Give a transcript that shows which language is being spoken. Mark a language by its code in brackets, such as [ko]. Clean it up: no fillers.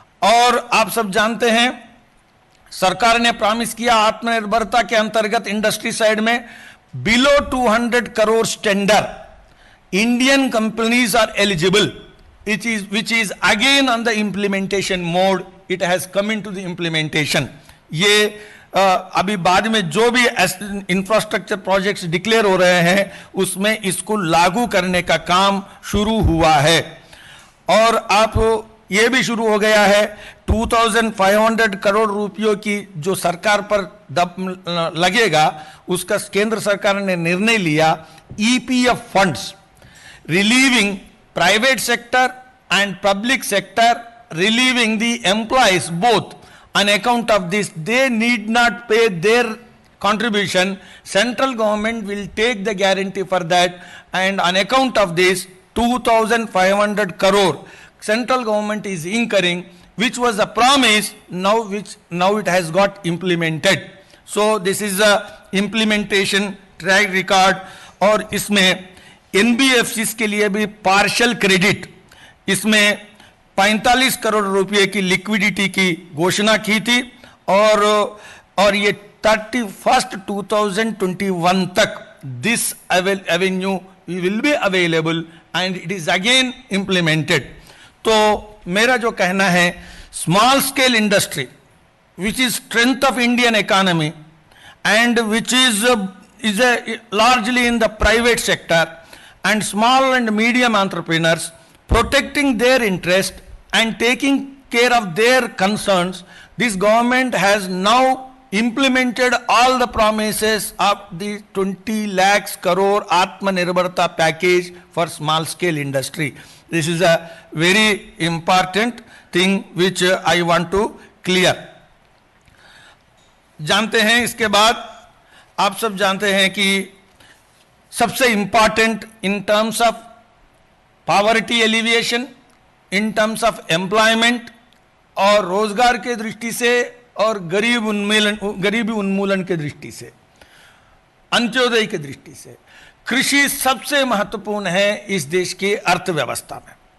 [hi] और आप सब जानते हैं सरकार ने प्रॉमिस किया आत्मनिर्भरता के अंतर्गत इंडस्ट्री साइड में below 200 crore tender Indian companies are eligible, [en] which is again on the implementation mode. It has come into the implementation. [hi] ये अभी बाद में जो भी इंफ्रास्ट्रक्चर प्रोजेक्ट्स डिक्लेयर हो रहे हैं उसमें इसको लागू करने का काम शुरू हुआ है। और आप ये भी शुरू हो गया है 2500 करोड़ रुपयों की जो सरकार पर लगेगा, उसका केंद्र सरकार ने निर्णय लिया EPF funds [en] relieving private sector and public sector, relieving the employees both on account of this. They need not pay their contribution. Central government will take the guarantee for that, and on account of this 2500 crore central government is incurring, which was a promise, now it has got implemented. So this is a implementation track record। [hi] और इसमें NBFC के लिए भी partial credit, इसमें 45 करोड़ रुपए की liquidity की घोषणा की थी, और ये 31 2021 तक [en] This avenue will be available and it is again implemented. [hi] तो मेरा जो कहना है [en] Small scale industry which is strength of Indian economy and which is largely in the private sector, and small and medium entrepreneurs, protecting their interest and taking care of their concerns, this government has now implemented all the promises of the 20 lakhs crore Atmanirbharta package for small scale industry. This is a very important thing which I want to clear. [hi] जानते हैं इसके बाद आप सब जानते हैं कि सबसे important [en] in terms of poverty alleviation, in terms of employment [hi] और रोजगार के दृष्टि से और गरीबी उन्मूलन के दृष्टि से, अंत्योदय की दृष्टि से कृषि सबसे महत्वपूर्ण है इस देश की अर्थव्यवस्था में।